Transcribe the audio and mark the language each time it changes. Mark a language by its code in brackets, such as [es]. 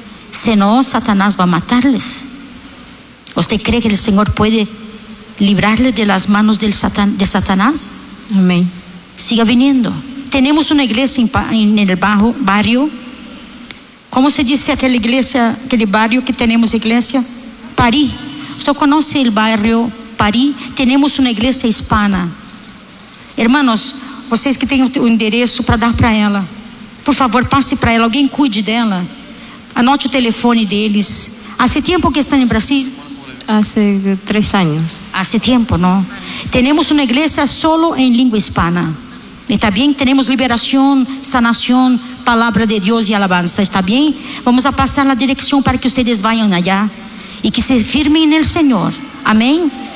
[es] Si no, Satanás va a matarles. ¿Usted cree que el Señor puede librarle de las manos del de Satanás? Amén. Siga viniendo. Tenemos una iglesia en el bajo barrio. ¿Cómo se dice aquella iglesia, aquel barrio que tenemos iglesia? París. ¿Usted conoce el barrio París? Tenemos una iglesia hispana. [pt] Hermanos, vocês que têm o endereço para dar para ela, por favor, passe para ela, alguém cuide dela. Anote o telefone deles. [es] Hace tiempo que están en Brasil. Hace 3 años. Hace tiempo, ¿no? Tenemos una iglesia solo en lengua hispana. Está bien, tenemos liberación, sanación, palabra de Dios y alabanza. Está bien, vamos a pasar la dirección para que ustedes vayan allá y que se firmen en el Señor. Amén.